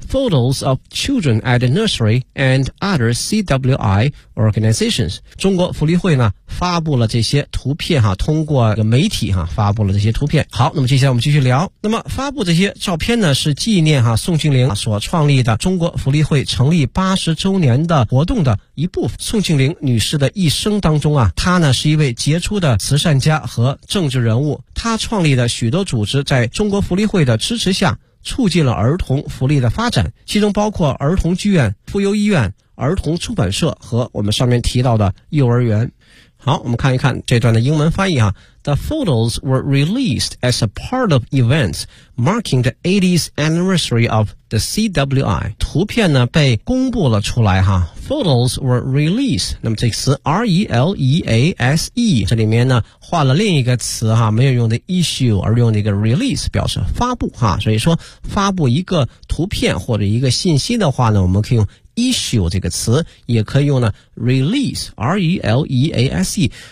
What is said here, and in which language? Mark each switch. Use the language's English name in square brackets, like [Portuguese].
[English] Photos of children at the nursery and other CWI organizations. [Chinese] 中国福利会呢发布了这些图片哈，通过媒体哈发布了这些图片。好，那么接下来我们继续聊。那么发布这些照片呢是纪念哈宋庆龄所创立的中国福利会成立80周年的活动的一部分。宋庆龄女士的一生当中啊，她呢是一位杰出的慈善家和政治人物，她创立的许多组织在中国福利会的支持下促进了儿童福利的发展，其中包括儿童剧院、妇幼医院、儿童出版社和我们上面提到的幼儿园。好，我们看一看这段的英文翻译啊。 [English] The photos were released as a part of events marking the 80th anniversary of the CWI. [Chinese] 图片呢被公布了出来哈。 [English] Photos were released. [Chinese] 那么这个词 R-E-L-E-A-S-E, 这里面呢换了另一个词哈，没有用的 issue, 而用的一个 release, 表示发布哈。所以说发布一个图片或者一个信息的话呢，我们可以用issue 这个词，也可以用呢 release, R-E-L-E-A-S-E。